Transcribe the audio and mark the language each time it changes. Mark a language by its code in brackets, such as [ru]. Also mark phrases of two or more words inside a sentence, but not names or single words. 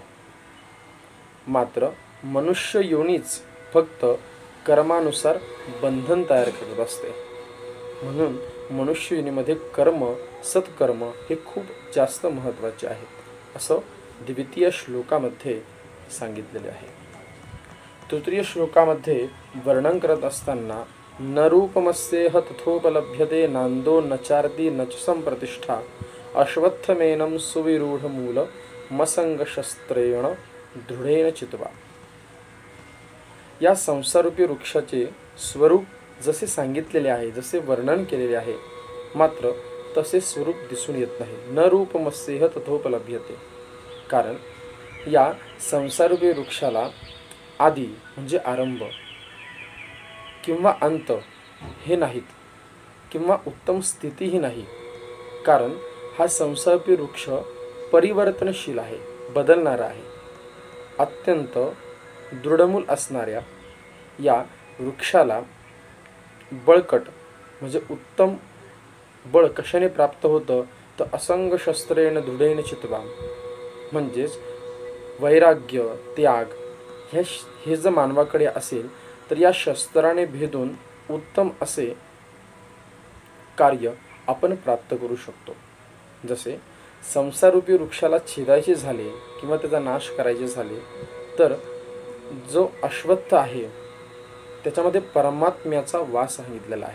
[mr] मात्र मनुष्य योनीच फक्त कर्मानुसार बंधन तयार करत असते. म्हणून मनुष्य योनीमध्ये कर्म सत्कर्म हे खूप जास्त महत्त्वाचे आहेत असं द्वितीय श्लोकामध्ये सांगितलेले आहे. तृतीय श्लोकामध्ये वर्णन करत असताना [sa] न रूपमस्येह तथोपलभ्यते नांदो न चार्दी न च संप्रतिष्ठा अश्वत्थमेनं सुविरूढ मूल मसंग शस्त्रेण दृढेन चित्वा. [mr] या संसारूपी वृक्षाचे स्वरूप जसे सांगितलेले आहे, जसे वर्णन केलेले आहे, मात्र तसे स्वरूप दिसून येत नाही. [sa] न रूपमस्येह तथोपलभ्यते. [mr] कारण या संसारूपी वृक्षाला आदी म्हणजे आरंभ किंवा अंत हे नाहीत किंवा उत्तम स्थितीही नाही. कारण हा संसारूपी वृक्ष परिवर्तनशील आहे, बदलणारा आहे. अत्यंत दृढमूल असणाऱ्या या वृक्षाला बळकट म्हणजे उत्तम बळ कशाने प्राप्त होतं तर [sa] असंग शस्त्रेण दृढेन चित्वा. [mr] म्हणजेच वैराग्य त्याग हे जर मानवाकडे असेल तर या शस्त्राने भेदून उत्तम असे कार्य आपण प्राप्त करू शकतो. जसे संसारूपी वृक्षाला छेदायचे झाले किंवा त्याचा नाश करायचे झाले तर जो अश्वत्थ आहे त्याच्यामध्ये परमात्म्याचा वास सांगितलेला आहे.